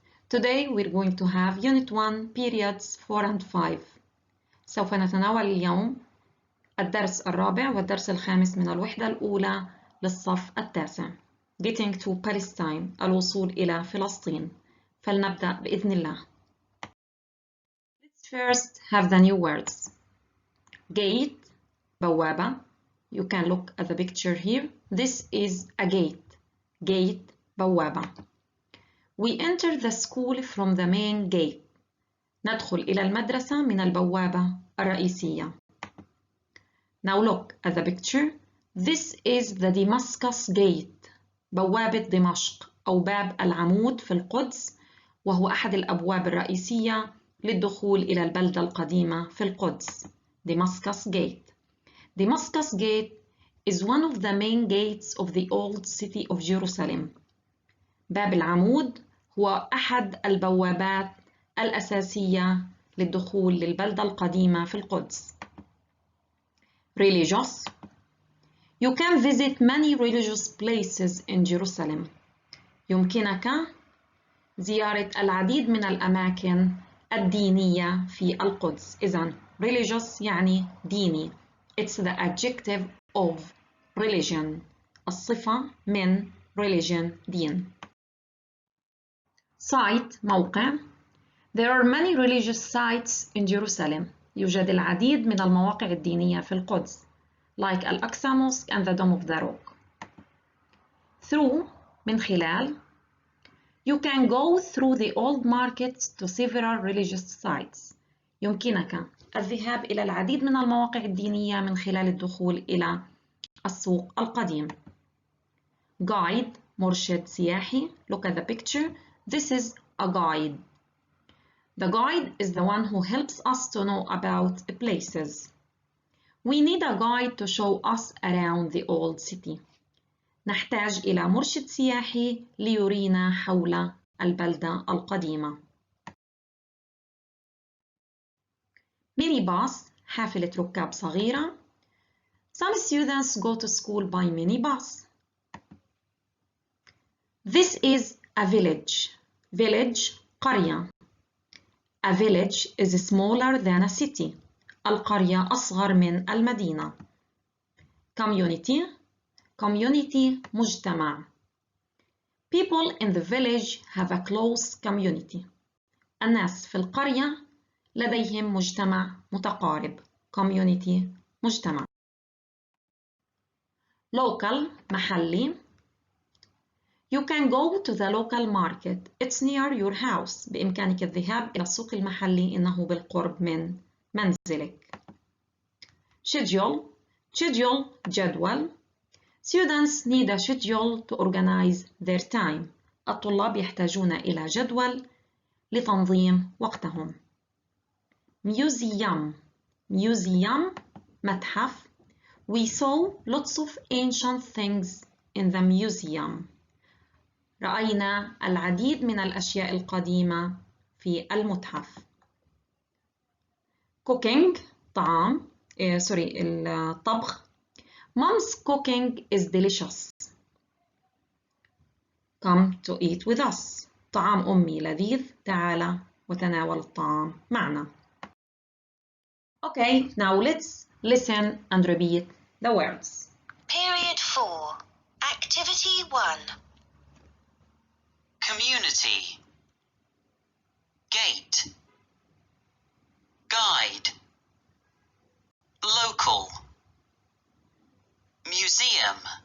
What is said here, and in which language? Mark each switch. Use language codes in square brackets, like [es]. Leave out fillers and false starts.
[en] Today we're going to have Unit 1 periods 4 and 5. [ar] سوف نتناول اليوم الدرس الرابع والدرس الخامس من الوحدة الأولى للصف التاسع. [en] Getting to Palestine، [ar] الوصول إلى فلسطين. فلنبدأ بإذن الله. [en] Let's first have the new words. Gate، بوابة. You can look at the picture here. This is a gate. Gate، بوابة. We enter the school from the main gate. [ar] ندخل إلى المدرسة من البوابة الرئيسية. [en] Now look at the picture. This is the Damascus gate. [ar] بوابة دمشق أو باب العمود في القدس، وهو أحد الأبواب الرئيسية للدخول إلى البلدة القديمة في القدس. [en] Damascus gate. Damascus gate is one of the main gates of the old city of Jerusalem. [ar] باب العمود هو أحد البوابات الأساسية للدخول للبلدة القديمة في القدس. [en] Religious. You can visit many religious places in Jerusalem. [ar] يمكنك زيارة العديد من الأماكن الدينية في القدس. إذن religious يعني ديني. [en] It's the adjective of religion. [ar] الصفة من religion دين. [en] Site، موقع. There are many religious sites in Jerusalem. [ar] يوجد العديد من المواقع الدينية في القدس. [en] Like الأقصى Mosque and the Dome of the Rock. Through، من خلال. You can go through the old markets to several religious sites. [ar] يمكنك الذهاب إلى العديد من المواقع الدينية من خلال الدخول إلى السوق القديم. Guide، مرشد سياحي. [en] Look at the picture. This is a guide. The guide is the one who helps us to know about places. We need a guide to show us around the old city. [ar] نحتاج إلى مرشد سياحي ليرينا حول البلدة القديمة. ميني باص، حافلة ركاب صغيرة. [en] Some students go to school by minibus. This is a village. Village، قرية. A village is smaller than a city. [ar] القرية أصغر من المدينة. Community. [en] Community، مجتمع. People in the village have a close community. [ar] الناس في القرية لديهم مجتمع متقارب. [en] Community، مجتمع. Local، محلي. You can go to the local market. It's near your house. [ar] بإمكانك الذهاب إلى السوق المحلي. إنه بالقرب من منزلك. Schedule. [en] Schedule، جدول. Students need a schedule to organize their time. [ar] الطلاب يحتاجون إلى جدول لتنظيم وقتهم. [en] Museum. Museum، متحف. We saw lots of ancient things in the museum. [ar] رأينا العديد من الأشياء القديمة في المتحف. [en] Cooking، طعام. [ar] الطبخ. [en] Mom's cooking is delicious. Come to eat with us. [ar] طعام أمي لذيذ. تعال وتناول الطعام معنا. [en] Okay, now let's listen and repeat the words. Period 4. Activity 1. Community. Gate. Guide. Local. Museum.